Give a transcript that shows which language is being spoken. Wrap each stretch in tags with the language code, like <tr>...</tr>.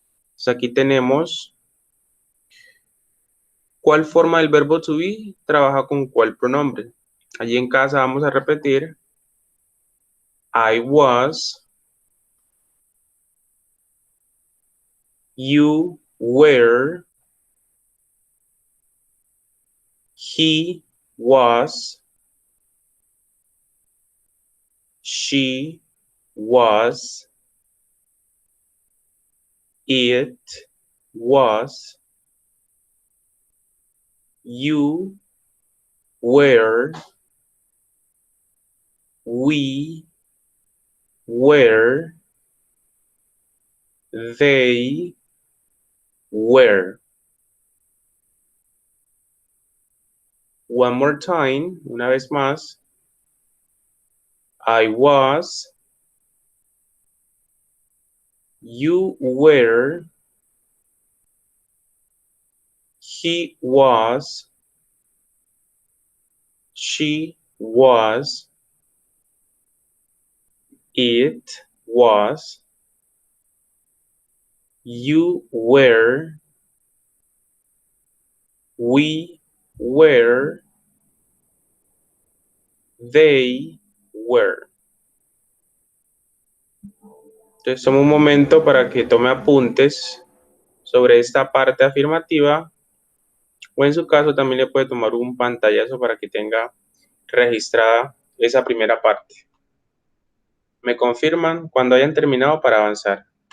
<es>Entonces aquí tenemos cuál forma del verbo to be trabaja con cuál pronombre. Allí en casa vamos a repetir</es> <en>I was, you were, he was, she was, it was, you were, we were, they were. One more time,</en> <es>una vez más.</es> <en>I was, you were, he was, she was, it was, you were, we were, they were.</en> <es>Entonces, toma un momento para que tome apuntes sobre esta parte afirmativa, o en su caso también le puede tomar un pantallazo para que tenga registrada esa primera parte. Me confirman cuando hayan terminado para avanzar.</es>